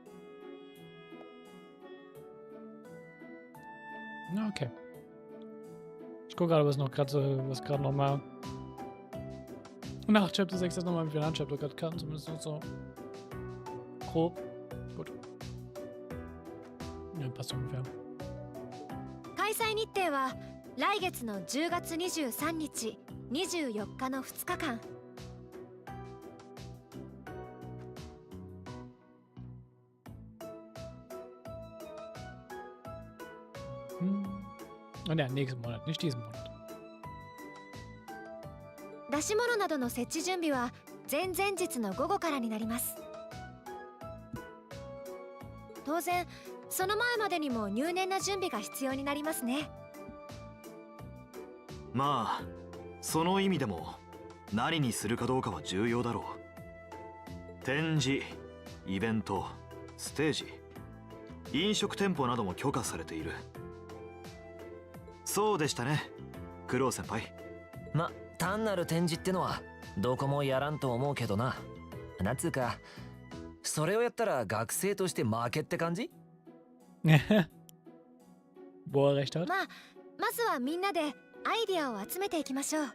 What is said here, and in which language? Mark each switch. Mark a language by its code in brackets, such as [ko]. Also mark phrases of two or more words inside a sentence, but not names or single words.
[de] Okay. Ich gucke gerade, was gerade nochmal nach Chapter 6 ist nochmal im finalen Chapter gerade kam, zumindest so grob. Gut. Ja, passt ungefähr. [ja] 開催日程は来月の10月23日、24日の2日間。 [de] Und ja, nächsten Monat, nicht diesen Monat. [ja] 出し物などの設置準備は前々日の午後からになります。当然その前までにも入念な準備が必要になりますね。まあその意味でも何にするかどうかは重要だろう。展示、イベント、ステージ、飲食店舗なども許可されている。そうでしたね、クロウ先輩。ま、単なる展示ってのはどこもやらんと思うけどな。なんつうか、それをやったら学生として負けって感じ？ [de] Wo er recht hat. [ja] まずはみんなでアイディアを集めていきましょう。